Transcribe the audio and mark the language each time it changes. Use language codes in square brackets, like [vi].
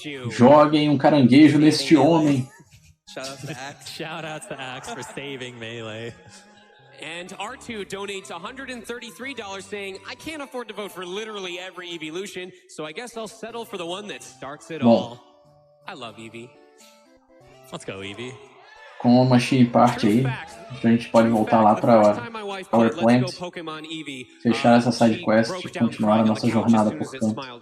[pt] Joguem um caranguejo neste homem. [en] Shout out to Axe for saving Melee. And R2 donates $133 saying, "I can't afford to vote for literally every evolution, so I guess I'll settle for the one that starts it all." I love Eevee. Let's go, Eevee. [pt] Com uma Machine Party aí, a gente pode voltar lá para Power Plant, fechar essa side quest e continuar a nossa jornada por campo.